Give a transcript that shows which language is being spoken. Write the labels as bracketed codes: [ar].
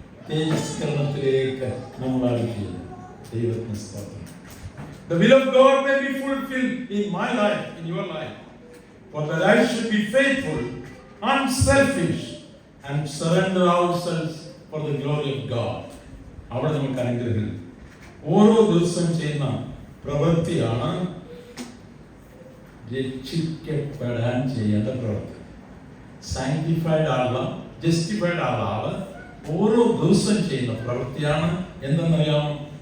[ml] തേജസ്കരണത്തിലേക്ക് നമ്മൾ അറിയിക്കുക. ദൈവത്തിന് സ്തോത്രം. [en] The will of God may be fulfilled in my life, in your life, for that I should be faithful, unselfish, and surrender ourselves for the glory of God. [ml] അവിടെ നമുക്ക് അനുഗ്രഹം. ഓരോ ദിവസം ചെയ്യുന്ന പ്രവൃത്തിയാണ് രക്ഷിക്കപ്പെടാൻ ചെയ്യേണ്ട പ്രവൃത്തി. സാങ്ക്ടിഫൈഡ് ആളുള്ള, ജസ്റ്റിഫൈഡ് ആളാണ് ഓരോ ദിവസം ചെയ്യുന്ന പ്രവൃത്തിയാണ് എന്തെന്നറിയാം?